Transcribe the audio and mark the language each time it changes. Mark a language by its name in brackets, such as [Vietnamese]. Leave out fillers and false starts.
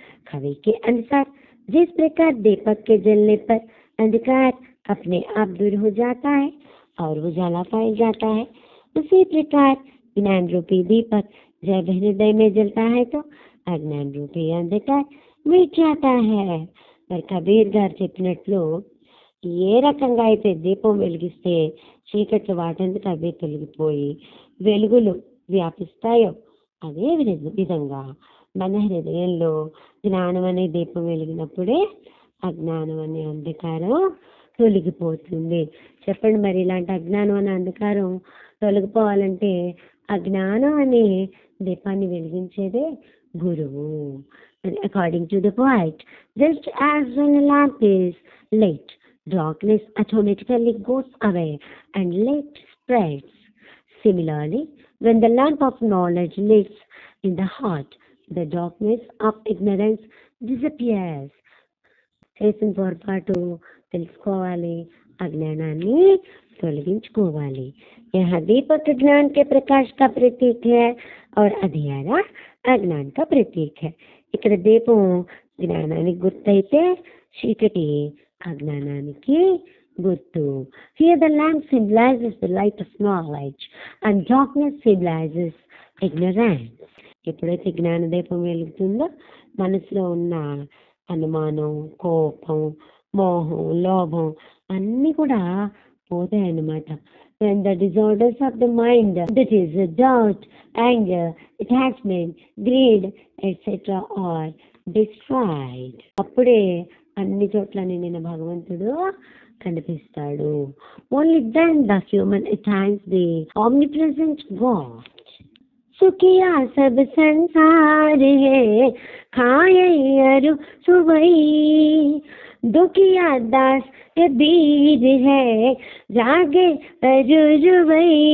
[Hindi] कवि के अनुसार जिस प्रकार दीपक के जलने पर अंधकार अपने आप दूर हो जाता है और उजाला पाया जाता है, उसी प्रकार ज्ञान रूपी दीपक जब हृदय में जलता है तो अज्ञान रूपी अंधकार मिट जाता है. [Telugu] మరి కబీర్ గారు చెప్పినట్లు ఏ రకంగా అయితే దీపం వెలిగిస్తే చీకట్లు వాటందుకు అవే తొలగిపోయి వెలుగులు వ్యాపిస్తాయో అదే విధంగా మన హృదయంలో జ్ఞానం అనే దీపం వెలిగినప్పుడే అజ్ఞానం అనే అంధకారం తొలగిపోతుంది. చెప్పండి, మరి ఇలాంటి అజ్ఞానం అనే అంధకారం తొలగిపోవాలంటే అజ్ఞానం అనే దీపాన్ని వెలిగించేదే గురువు. [English] According to the poet, just as when a lamp is lit, darkness automatically goes away and light spreads. Similarly, when the lamp of knowledge lights in the heart, the darkness of ignorance disappears. [Telugu] చేసిన పొరపాటు తెలుసుకోవాలి, అజ్ఞానాన్ని తొలగించుకోవాలి. [Hindi] यहाँ दीपक ज्ञान के प्रकाश का प्रतीक है और अंधियारा अज्ञान का प्रतीक है. [Telugu] ఇక్కడ దీపం జ్ఞానానికి గుర్తయితే చీకటి అజ్ఞానానికి గుర్తు. [English] Here the lamp symbolizes the light of knowledge and darkness symbolizes ignorance. [Telugu] ఎప్పుడైతే జ్ఞాన దీపం వెలుగుతుందో మనసులో ఉన్న అనుమానం, కోపం, మోహం, లోభం అన్నీ కూడా పోతాయి అన్నమాట. [English] When the disorders of the mind, that is doubt, anger, attachment, greed, etc. are destroyed, [Telugu] అప్పుడే అన్ని చోట్ల నిండిన భగవంతుడు కనిపిస్తాడు. [English] Only then the human attains the omnipresent God. [Hindi] सुखिया सब संसार है खाए अरु सुबई, दुखिया दास बीर है जागे अरु रुबई.